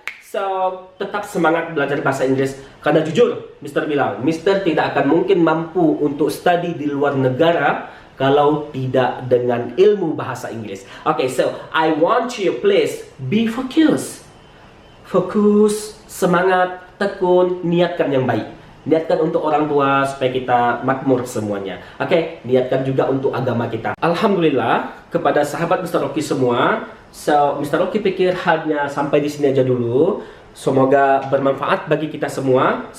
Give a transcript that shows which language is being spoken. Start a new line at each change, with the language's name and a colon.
Indonesian: So, tetap semangat belajar bahasa Inggris. Karena jujur, Mr. bilang, Mr. tidak akan mungkin mampu untuk studi di luar negara kalau tidak dengan ilmu bahasa Inggris.
English: Okay, so I want you please be focused.
Indonesian: Fokus, semangat, tekun, niatkan yang baik. Niatkan untuk orang tua supaya kita makmur semuanya. Oke, niatkan juga untuk agama kita. Alhamdulillah kepada sahabat Mr. Rocky semua. So, Mr. Rocky pikir hanya sampai di sini aja dulu. Semoga bermanfaat bagi kita semua.